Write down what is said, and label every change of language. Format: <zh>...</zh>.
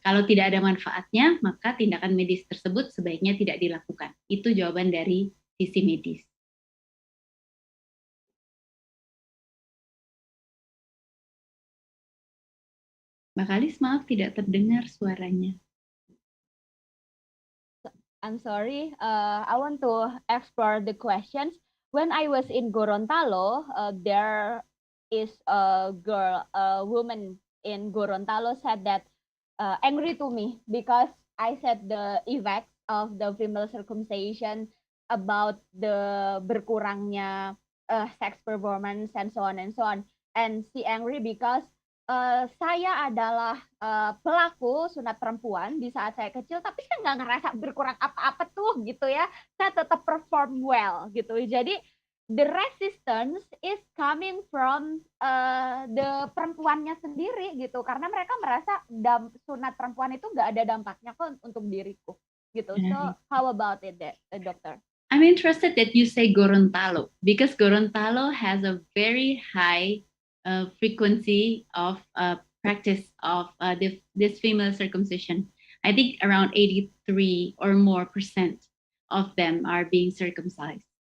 <id>Kalau tidak ada manfaatnya, maka tindakan medis tersebut sebaiknya tidak dilakukan. Itu jawaban dari sisi medis. Mbak Kalis, maaf tidak terdengar suaranya.</id> <en>I'm sorry, I want to explore the questions. When I was in Gorontalo, there is a woman in Gorontalo said that angry to me because I said the effects of the female circumcision about the berkurangnya sex performance and so on and so on. And she angry because</en> <id>saya adalah pelaku sunat perempuan di saat saya kecil, tapi saya nggak ngerasa berkurang apa-apa tuh gitu ya. Saya tetap perform well gitu. Jadi</id> <en>the resistance is coming from the</en> <id>perempuannya sendiri gitu, karena mereka merasa sunat perempuan itu nggak ada dampaknya kok untuk diriku gitu.</id> <en>So how about it, dokter? I'm interested that you say Gorontalo because Gorontalo has a very high frequency of practice of this female circumcision. I think around 83 or more % of them are being circumcised.</en>